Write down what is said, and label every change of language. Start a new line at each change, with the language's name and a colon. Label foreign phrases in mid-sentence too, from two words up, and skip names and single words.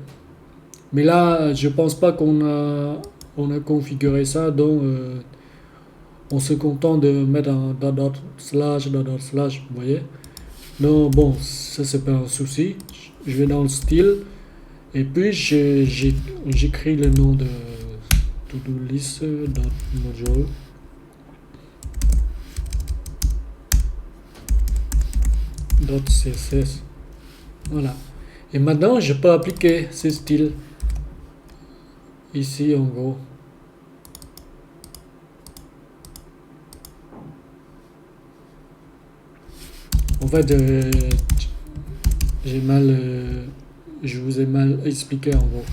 French: Mais là, je pense pas on a configuré ça, donc on se contente de mettre un
English: dot slash,
French: vous voyez. Donc bon, ça c'est pas un souci. Je vais dans le style et puis j'écris le nom de
English: to-do list module.
French: .css. Voilà. Et maintenant, je peux appliquer ce style ici en gros. En fait, je vous ai mal expliqué en gros.